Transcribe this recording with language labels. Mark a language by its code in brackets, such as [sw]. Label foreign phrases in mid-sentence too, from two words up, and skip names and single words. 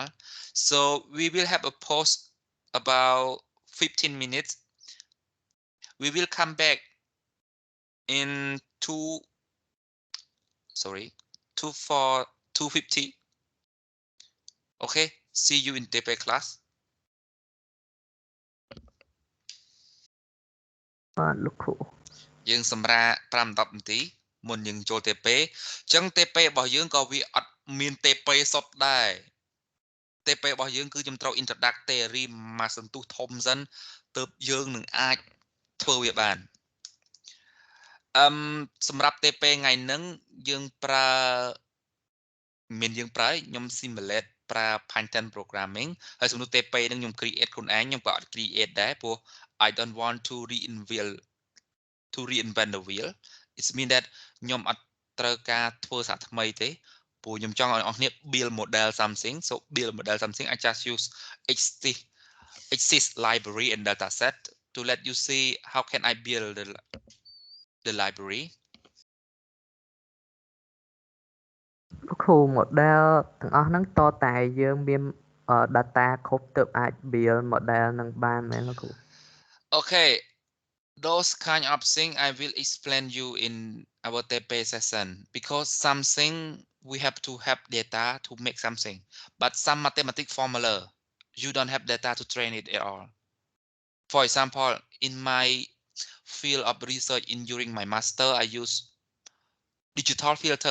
[en] So we will have a pause about 15 minutes. We will come back in 2:50. Okay, see you in TP class. [km] បាទលោកគ្រូ យើងសម្រាប់5-10នាទីមុនយើងចូល TP អញ្ចឹង TP របស់យើងក៏វាអត់មាន TP សុទ្ធដែរ TP របស់យើងគឺខ្ញុំត្រូវ [en] introduct theory [km] មកសន្ទុះធំសិនទើបយើងនឹងអាចធ្វើវាបាន សម្រាប់ TP ថ្ងៃហ្នឹងយើងប្រើមានយើងប្រើខ្ញុំ simulate ប្រើ [en] Python programming [km] ហើយសំណួរ TP ហ្នឹងខ្ញុំ create ខ្លួនឯងខ្ញុំក៏អត់ create ដែរព្រោះ [en] I don't want to reinvent the wheel. It means that [km] ខ្ញុំអត់ត្រូវការធ្វើសារថ្មីទេព្រោះខ្ញុំចង់ឲ្យអ្នកនរ [en] build model something. So build model something, I just use exist library and dataset to let you see how can I build the library. [km] លោកគ្រូ model ទាំងអស់ហ្នឹងតតែយើងមាន data គ្រប់ទើបអាច [en] build model [km] នឹងបានមែនលោកគ្រូ [en] Okay, those kind of thing I will explain you in our TP session because something we have to have data to make something, but some mathematical formula you don't have data to train it at all. For example, in my field of research during my master, I use digital filter.